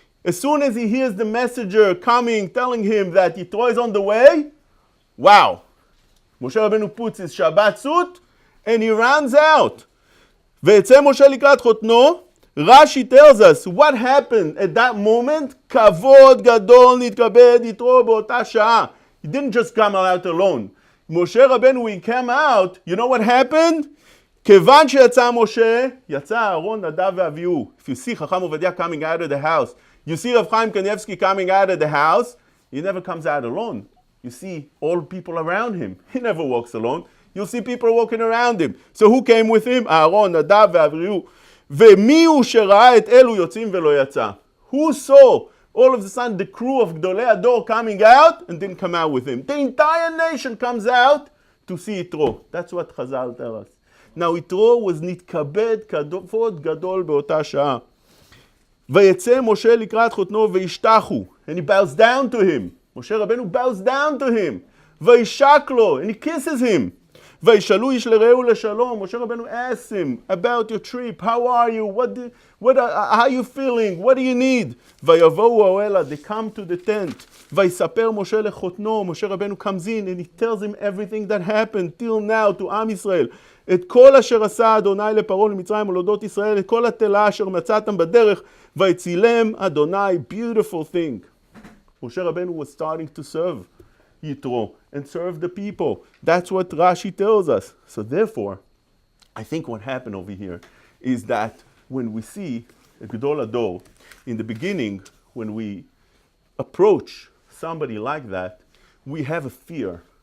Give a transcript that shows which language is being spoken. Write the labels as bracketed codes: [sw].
[en] As soon as he hears the messenger coming, telling him that Yitro is on the way, wow. Moshe Rabbeinu puts his Shabbat suit and he runs out. [he] ויצא משה לקראת חותנו, [en] Rashi tells us what happened at that moment. [he] כבוד גדול נתכבד יתרו באותה שעה. [en] He didn't just come out alone. Moshe Rabbeinu, when he came out, you know what happened? [he] כיוון שיצא משה, יצא אהרון נדב ואביהו. [en] If you see Chacham Ovadia coming out of the house, you see Rav Chaim Kanievsky coming out of the house, he never comes out alone. You see all people around him. He never walks alone. You'll see people walking around him. So who came with him? אהרון, נדב ואביהו. [he] ומי הוא שראה את אלו יוצאים ולא יצא? [en] Who saw all of a sudden the crew of גדולי הדור coming out and didn't come out with him? The entire nation comes out to see Yitro. That's what Chazal tell us. Now Yitro was [he] נתכבד כבוד גדול באותה שעה. ויצא משה לקראת חותנו וישתחו. [en] And he bows down to him. Moshe Rabbeinu bows down to him. [he] וישק לו. [en] And he kisses him. [he] וישאלו איש לרעהו לשלום. [en] Moshe Rabbeinu asks him about your trip. How are you? How are you feeling? What do you need? [he] ויבואו האוהלה. [en] They come to the tent. [he] ויספר משה לחותנו. [en] Moshe Rabbeinu comes in and he tells him everything that happened till now to עם ישראל. [he] את כל אשר עשה אדוני לפרעה למצרים ולעדות ישראל, את כל התלה אשר מצאתם בדרך, ויצילם אדוני. [en] Beautiful thing. Moshe Rabbeinu was starting to serve Yitro and serve the people. That's what Rashi tells us. So therefore, I think what happened over here is that when we see a Gedol Ador, in the beginning, when we approach somebody like that, we have a fear.